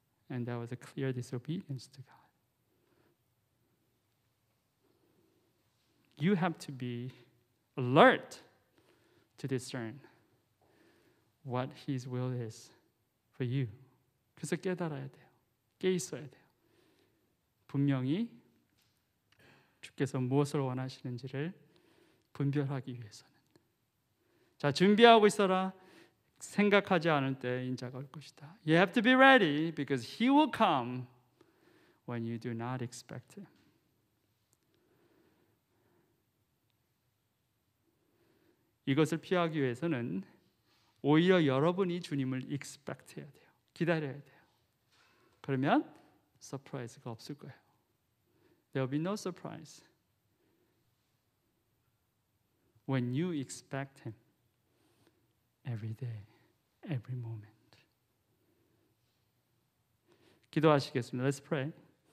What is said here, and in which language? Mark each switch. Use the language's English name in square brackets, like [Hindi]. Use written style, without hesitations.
[English] And that was a clear disobedience to God. You have to be alert to discern what His will is for you. [Korean] 그래서 깨달아야 돼요. 깨 있어야 돼요. 분명히 주께서 무엇을 원하시는지를 분별하기 위해서는. 자, 준비하고 있어라. 생각하지 않을 때 인자가 올 것이다. [English] You have to be ready because He will come when you do not expect Him. [Korean] 이것을 피하기 위해서는 오히려 여러분이 주님을 expect 해야 돼요. 기다려야 돼요. 그러면 서프라이즈가 없을 거예요. [English] There will be no surprise when you expect Him every day, every moment. [Korean] 기도하시겠습니다. [English] Let's pray.